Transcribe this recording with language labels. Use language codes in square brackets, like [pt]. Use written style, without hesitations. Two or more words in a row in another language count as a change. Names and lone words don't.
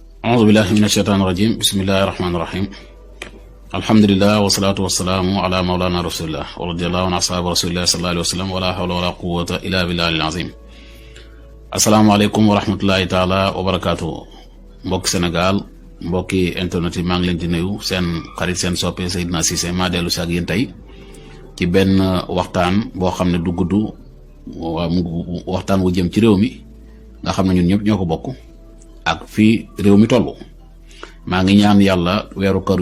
[ar] أعوذ بالله من الشيطان الرجيم بسم الله الرحمن الرحيم الحمد لله والصلاة والسلام على مولانا رسول الله ورضي الله عن أصحاب رسول الله صلى الله عليه وسلم ولا حول ولا قوة إلا بالله العظيم السلام عليكم ورحمة الله تعالى وبركاته [wo] mbokk Sénégal mbokki internet yi maa ngi leen di nuyu seen xarit seen soppe Seydina Cissé maa dellu si ak yéen tey ci benn waxtaan boo xam ne du gudd waxtaan wu jëm ci réew mi nga xam ne ñun ñëpp ñoo ko bokk ak fii réew mi tollu maa ngi ñaan yàlla weeru koor